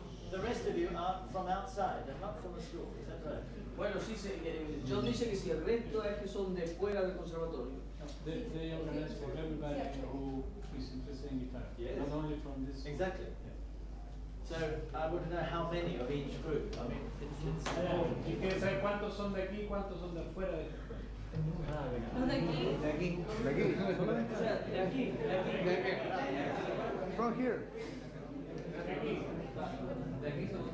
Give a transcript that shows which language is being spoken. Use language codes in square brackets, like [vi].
[en] The rest of you are from outside and not from the school, is that right? [es] Bueno, sí, John dice que si el resto es que son de fuera del conservatorio. [en] They organize for everybody who is interested in guitar, Yes. not only from this. Exactly. So I want to know how many of each group. I mean, it's [es] Y quiere saber cuántos son de aquí y cuántos son de afuera de esta escuela. De aquí. De aquí. O sea, de aquí. [en] From here. [es] De aquí.